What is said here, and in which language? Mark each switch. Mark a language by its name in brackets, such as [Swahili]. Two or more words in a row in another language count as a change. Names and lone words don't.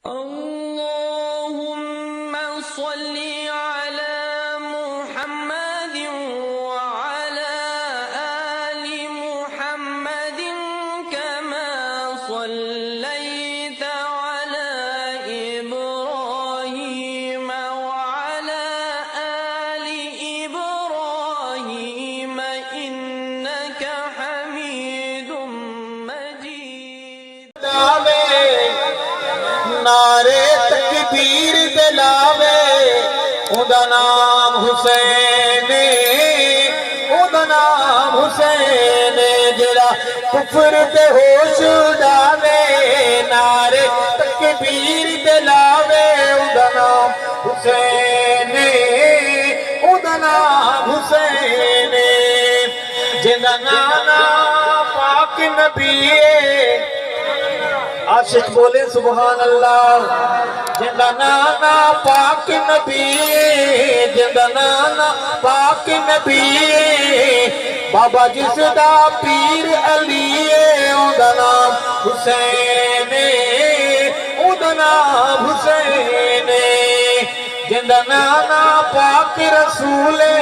[Arabic] اللهم صل على محمد وعلى آل محمد كما صليت على إبراهيم وعلى آل إبراهيم إنك حميد مجيد. [Punjabi] نعرے تکبیر دلاوے اوندا نام حسین اوندا نام حسین جڑا کفر تے ہوش اڑاوے نعرے تکبیر دلاوے اوندا نام حسین اوندا نام حسین جندا نانا پاک نبی عاشق بولے [Arabic] سبحان اللہ [Punjabi] جندا نانا پاک نبی جندا نانا پاک نبی بابا جس دا پیر علی اوندا نام حسین اوندا نام حسین جندا نانا پاک رسول